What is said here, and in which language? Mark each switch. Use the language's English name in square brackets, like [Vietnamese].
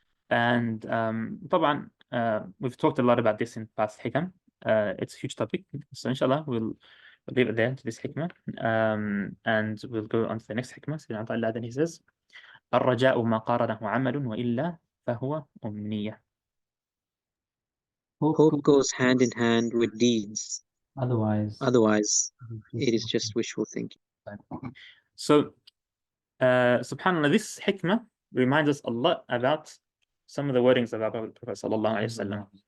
[English] And [Arabic] طبعا [English] we've talked a lot about this in past hikam. It's a huge topic, so inshallah we'll leave it there to this hikmah, and we'll go on to the next hikmah. So then he says [Arabic] الرجاء ما قارنه عمل وإلا فهو أمنية. [English] Hope goes hand in hand with deeds. Otherwise, it is just wishful thinking. So, subhanAllah, this hikmah reminds us a lot about some of the wordings of our Prophet sallallahu alaihi wasallam.